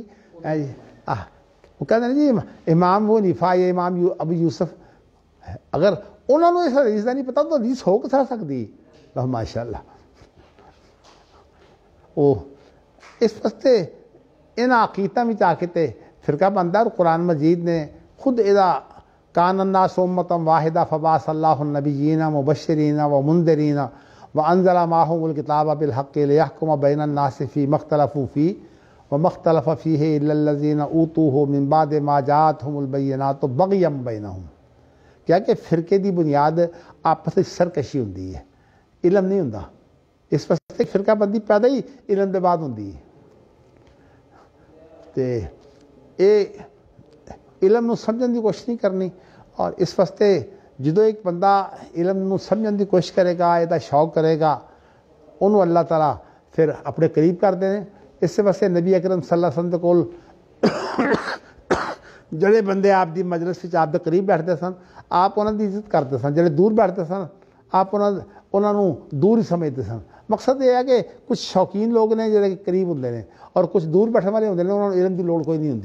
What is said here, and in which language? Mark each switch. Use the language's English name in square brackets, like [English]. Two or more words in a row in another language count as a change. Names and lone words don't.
[Punjabi] ਉਹ ਕਹਿੰਦੇ ਨੇ ਜੀ ਇਮਾਮ ਉਹ ਹਨੀਫਾ ਜਾਂ ਇਮਾਮ ਅਬੂ ਯੂਸਫ, ਅਗਰ ਉਹਨਾਂ ਨੂੰ ਇਸ ਹਦੀਸ ਦਾ ਨਹੀਂ ਪਤਾ ਤਾਂ ਹਦੀਸ ਹੋ ਕਿਸ ਤਰ੍ਹਾਂ ਸਕਦੀ? [Arabic] ما شاء الله. [Punjabi] ਉਹ ਇਸ ਵਾਸਤੇ ਇਹਨਾਂ ਅਕੀਦਾਂ ਵਿੱਚ ਆ ਕੇ ਤੇ ਫਿਰਕਾ ਬਣਦਾ। ਔਰ ਕੁਰਾਨ ਮਜੀਦ ਨੇ ਖੁਦ ਇਹਦਾ [Arabic] كان الناس أمة واحدة فبعث الله النبيين مبشرين ومنذرين وأنزل معهم الكتاب بالحق ليحكم بين الناس فيما اختلفوا فيه وما اختلف فيه إلا الذين أوتوه من بعد ما جاءتهم البينات بغيا بينهم. [Urdu] کیا کہ فرقے کی بنیاد آپس میں سرکشی ہوتی ہے، علم نہیں ہوتا. اس واسطے فرقہ بندی پیدا ہی علم کے بعد ہوتی ہے. تو یہ [Punjabi] ਇਲਮ ਨੂੰ ਸਮਝਣ [Urdu] کی کوشش نہیں کرنی. اور اس واسطے جو ایک بندہ [Punjabi] ਇਲਮ ਨੂੰ ਸਮਝਣ [Urdu] کی کوشش کرے گا، اس کا شوق کرے گا، انہوں نے اللہ تعالیٰ پھر اپنے قریب کرتے ہیں. اس واسطے نبی اکرم [Arabic] صلى الله عليه وسلم [Punjabi] ਕੇ ਕੋਲ ਜਿਹੜੇ ਬੰਦੇ ਆਪ ਦੀ ਮਜਲਿਸ ਵਿੱਚ ਆਪ ਦੇ ਕਰੀਬ ਬੈਠਦੇ ਸਨ, ਆਪ ਉਹਨਾਂ ਦੀ ਇੱਜ਼ਤ ਕਰਦੇ ਸਨ। ਜਿਹੜੇ ਦੂਰ ਬੈਠਦੇ ਸਨ, ਆਪ ਉਹਨਾਂ ਨੂੰ ਦੂਰ ਹੀ ਸਮਝਦੇ ਸਨ। ਮਕਸਦ ਇਹ ਹੈ ਕਿ ਕੁਝ ਸ਼ੌਕੀਨ ਲੋਕ ਨੇ ਜਿਹੜੇ ਕਰੀਬ ਹੁੰਦੇ ਨੇ, ਔਰ ਕੁਝ ਦੂਰ ਬੈਠਣ ਵਾਲੇ ਹੁੰਦੇ ਨੇ, ਉਹਨਾਂ ਨੂੰ ਇਲਮ ਦੀ ਲੋੜ ਕੋਈ ਨਹੀਂ ਹੁੰਦੀ।